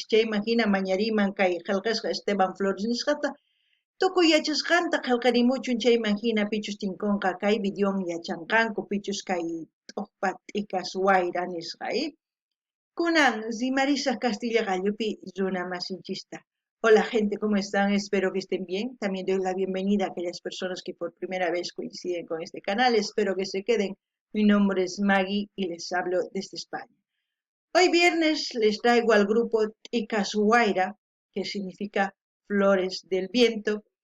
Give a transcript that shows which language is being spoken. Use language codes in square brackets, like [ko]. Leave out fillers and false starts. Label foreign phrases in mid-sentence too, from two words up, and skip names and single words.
[qu] Chaymahina mañariyman kay qillqisqa Esteban Flores nisqata tukuy yachasqanta qillqarimuchun chaymahina pichus tinkunqa kay videon yachanqanku pichus kay t'uqpa t'ika suwayra nisqa. Kunan rimarisaq Castilla gallupi runa masinchista. [es] Hola gente, ¿cómo están? Espero que estén bien. También doy la bienvenida a aquellas personas que por primera vez coinciden con este canal. Espero que se queden. Mi nombre es Maggie y les hablo desde España. Hoy viernes les traigo al grupo Tika Suwaira, que significa flores del viento.